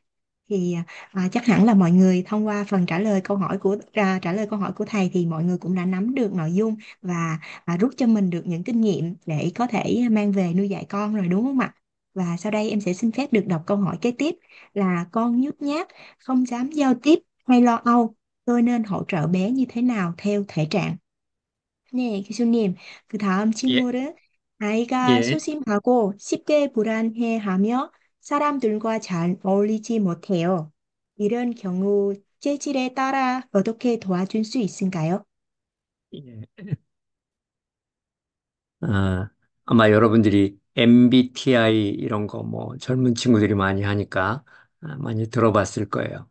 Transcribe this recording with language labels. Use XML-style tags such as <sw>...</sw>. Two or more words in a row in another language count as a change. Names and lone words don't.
<vi>Thì chắc hẳn là mọi người thông qua phần trả lời câu hỏi của thầy thì mọi người cũng đã nắm được nội dung, và rút cho mình được những kinh nghiệm để có thể mang về nuôi dạy con rồi, đúng không ạ? Và sau đây em sẽ xin phép được đọc câu hỏi kế tiếp, là con nhút nhát, không dám giao tiếp hay lo âu, tôi nên hỗ trợ bé như thế nào theo thể trạng?</vi> <ko>네, 교수님. 그 다음 예, 질문은 아이가 예. 소심하고 쉽게 불안해하며 사람들과 잘 어울리지 못해요. 이런 경우 체질에 따라 어떻게 도와줄 수 있을까요? 예. 아마 여러분들이 MBTI 이런 거 뭐 젊은 친구들이 많이 하니까 많이 들어봤을 거예요.</ko>